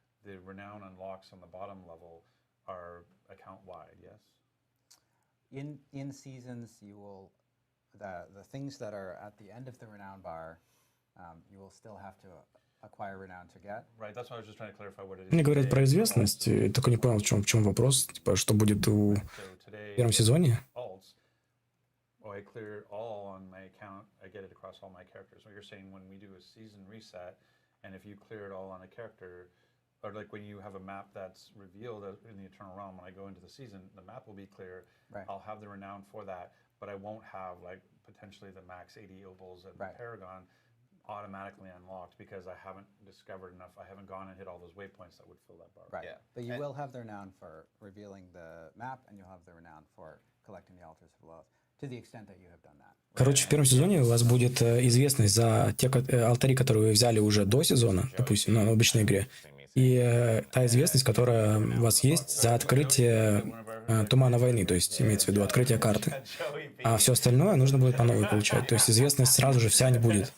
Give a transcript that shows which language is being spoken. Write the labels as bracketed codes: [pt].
[en] The renown unlocks on the bottom level are account-wide, yes? In seasons, you will the things that are at the end of the renown bar, you will still have to acquire renown to get. Right, that's why I was just trying to clarify what it is. [ru] Они говорят про известность, только не понял, в чем вопрос, типа, что будет в первом сезоне. [en] I clear all on my account, I get it across all my characters. So you're saying when we do a season reset, and if you clear it all on a character, or like when you have a map that's revealed in the Eternal Realm, when I go into the season, the map will be clear. Right. I'll have the renown for that, but I won't have like potentially the max 80 obels and the paragon automatically unlocked because I haven't discovered enough. I haven't gone and hit all those waypoints that would fill that bar. Right. Yeah. But you will have the renown for revealing the map, and you'll have the renown for collecting the Altars of Lilith. To the extent that you have done that. [ru] Короче, в первом сезоне у вас будет известность за те алтари, которые вы взяли уже до сезона, допустим, на обычной игре, и та известность, которая у вас есть за открытие Тумана Войны, то есть имеется в виду открытие карты. А все остальное нужно будет по новой получать. То есть известность сразу же вся не будет.